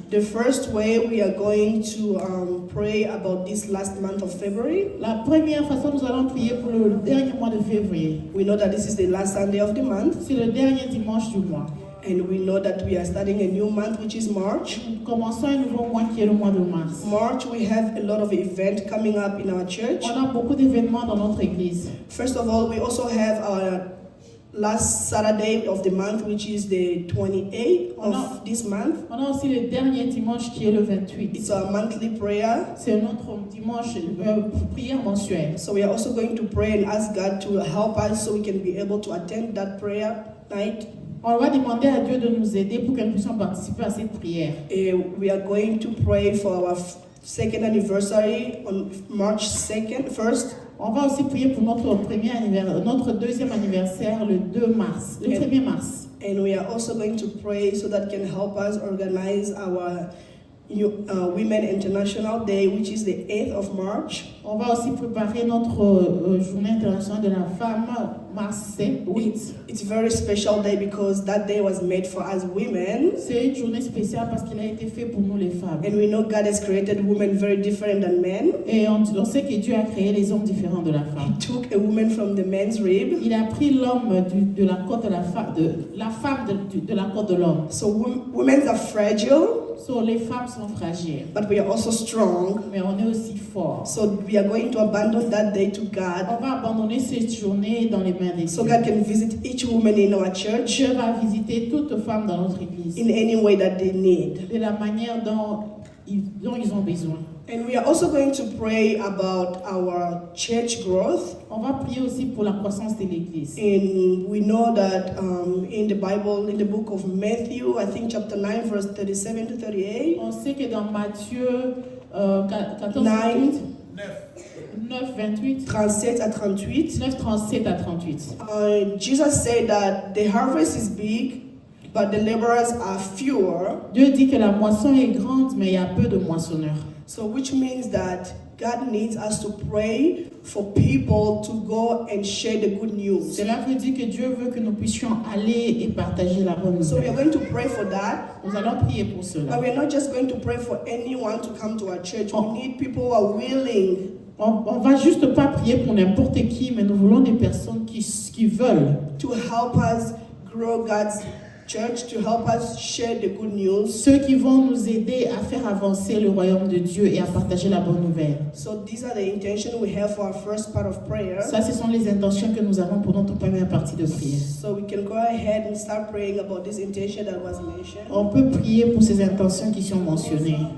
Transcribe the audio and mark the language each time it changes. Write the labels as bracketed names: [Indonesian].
[English] The first way, we are going to pray about this last month of February. [French] La première façon, nous allons prier pour le dernier mois de février. [English] We know that this is the last Sunday of the month. [French] C'est le dernier dimanche du mois. [English] And we know that we are starting a new month, which is March. [French] Nous commençons un nouveau mois qui est le mois de mars. [English] March, we have a lot of events coming up in our church. [French] On a beaucoup d'événements dans notre église. [English] First of all, we also have our last Saturday of the month, which is the 28th of this month. [French] On a aussi le dernier dimanche qui est le 28. [English] It's our monthly prayer. [French] C'est notre dimanche prière mensuelle. [English] So we are also going to pray and ask God to help us so we can be able to attend that prayer night. [French] On va demander à Dieu de nous aider pour que nous puissions participer à cette prière. [English] We are going to pray for our second anniversary on March 1st. [French] On va aussi prier pour notre deuxième anniversaire le 2 mars, le 1er mars. [English] And we are also going to pray so that can help us organize our Women International Day, which is the 8th of March. [French] On va aussi préparer notre journée internationale de la femme, mars 8. [English] It's a very special day because that day was made for us women. [French] C'est une journée spéciale parce qu'il a été fait pour nous les femmes. [English] And we know God has created women very different than men. [French] Et on sait que Dieu a créé les hommes différents de la femme. [English] He took a woman from the man's rib. [French] Il a pris l'homme de la côte de la femme, de la côte de l'homme. [English] So women are fragile. [French] So les femmes sont fragiles. [English] But we are also strong. [French] Mais on est aussi forts. [English] So we are going to abandon that day to God. [French] On va abandonner cette journée dans les mains de Dieu. [English] So God can visit each woman in our church. [French] Dieu va visiter toute femme dans notre église. [English] In any way that they need. [French] De la manière dont ils ont besoin. [English] And we are also going to pray about our church growth. [French] On va prier aussi pour la croissance de l'église. [English] And we know that in the Bible, in the book of Matthew, I think chapter 9, verse 37 to 38. [French] On sait que dans Matthieu 14, 9, 28. 37 à 38. 9, 37 à 38. [English] Jesus said that the harvest is big, but the laborers are fewer. [French] Dieu dit que la moisson est grande, mais il y a peu de moissonneurs. [English] So which means that God needs us to pray for people to go and share the good news. [French] Cela veut dire que Dieu veut que nous puissions aller et partager la bonne [English] So we are [French] nouvelle. [English] going to pray for that. [French] Nous allons prier pour cela. [English] But we are not just going to pray for anyone to come to our church. We need people who are willing. [French] On va juste pas prier pour n'importe qui, mais nous voulons des personnes qui veulent. [English] To help us grow God's church, to help us share the good news. [French] Ceux qui vont nous aider à faire avancer le royaume de Dieu et à partager la bonne nouvelle. [English] So these are the intentions we have for our first part of prayer. [French] Ça, ce sont les intentions que nous avons pour notre première partie de prière. [English] So we can go ahead and start praying about this intention that was mentioned. [French] On peut prier pour ces intentions qui sont mentionnées.